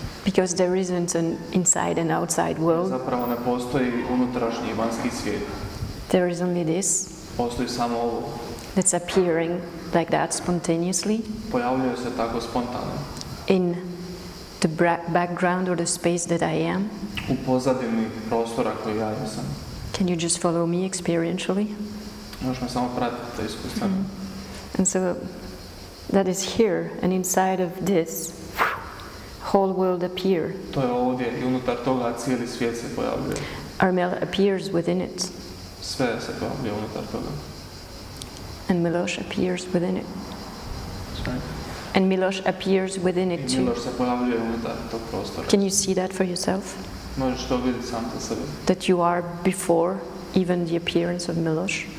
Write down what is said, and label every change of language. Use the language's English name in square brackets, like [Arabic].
[English] Because there isn't an inside and outside world, [Croatian] Zapravo ne postoji unutrašnji i vanjski svijet. [English] there is only this [Croatian] Postoji samo ovo. [English] that's appearing like that spontaneously [Croatian] Pojavljuje se tako spontano. [English] in the background or the space that I am. [Croatian] U pozadini prostora koji ja jesam. [English] Can you just follow me experientially? [Croatian] Možeš me samo pratiti iskustveno. [English] And so that is here, and inside of this, whole world appear. [Croatian] To je ovdje i unutar toga cijeli svijet se pojavljuje. [English] Armel appears within it, [Croatian] Sve se pojavljuje unutar toga. [English] and Miloš appears within it. [Croatian] Sve. [English] And Miloš appears within [Croatian] I [English] it too. [Croatian] Miloš se pojavljuje unutar tog prostora. [English] Can you see that for yourself? [Croatian] Možeš to vidjeti sam za sebe. [English] That you are before even the appearance of Miloš?